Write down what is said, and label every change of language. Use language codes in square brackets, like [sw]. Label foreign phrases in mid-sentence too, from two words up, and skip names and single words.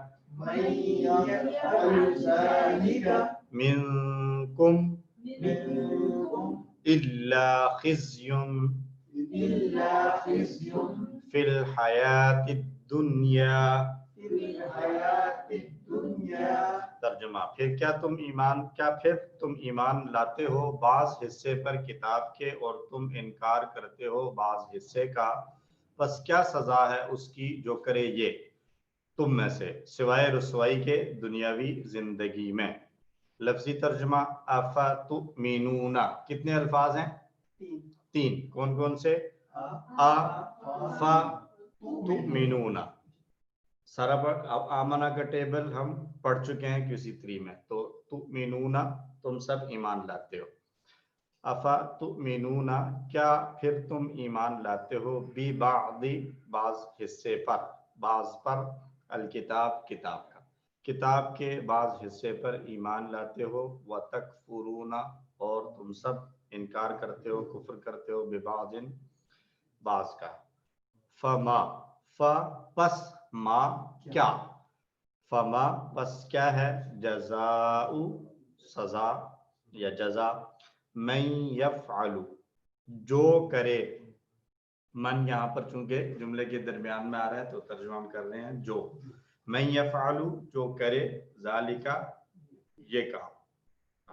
[ar] من يفعل ذلك منكم منكم إلا خزي إلا خزي في الحياة الدنيا۔ في الحياة الدنيا۔ [ur] ترجمہ، پھر تم ایمان لاتے ہو بعض حصے پر کتاب کے اور تم انکار کرتے ہو بعض حصے کا، پس کیا سزا ہے اس کی جو کرے یہ تم میں سے، سوائے رسوائی کے دنیاوی زندگی میں۔ لفظی ترجمہ، افتؤمنون، کتنے الفاظ ہیں؟ 3۔ کون کون سے؟ افتؤمنون، سارا اب آمنا کا ٹیبل ہم پڑھ چکے ہیں QC3 میں. تو تؤمنون تم سب ایمان لاتے ہو, [ar] أفا تؤمنون [ur] کیا پھر تم ایمان لاتے ہو, [ar] ب بعض [ur] بعض حصے پر، بعض پر, [ar] ال کتاب [ur] کتاب کا، کتاب کے بعض حصے پر ایمان لاتے ہو, [ar] و تکفرون [ur] اور تم سب انکار کرتے ہو، کفر کرتے ہو, ببعض بعض کا، فما ف پس ما کیا، فما پس کیا ہے، جزاء سزا یا جزا, [ar] من يفعل [ur] جو کرے، من یہاں پر چونکہ جملے کے درمیان میں آ رہا ہے تو ترجمہ ہم کر رہے ہیں جو, [ar] من يفعل [ur] جو کرے، ذالک یہ کام.